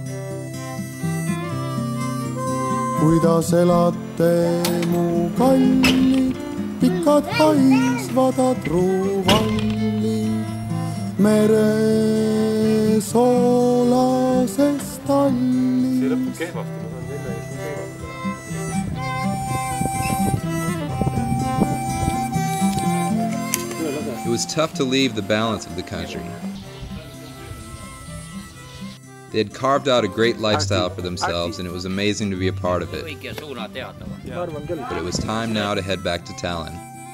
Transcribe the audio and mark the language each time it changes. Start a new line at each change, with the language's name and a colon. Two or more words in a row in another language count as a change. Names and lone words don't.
Estonian: Kuidas elate mu kallid, pikad paisvad adruvallid, mere soolases tallis. See lõpeb kehvasti, ma saan selle eest kehvasti.
English: It was tough to leave the balance of the country. They had carved out a great lifestyle for themselves, and it was amazing to be a part of it. But it was time now to head back to Tallinn.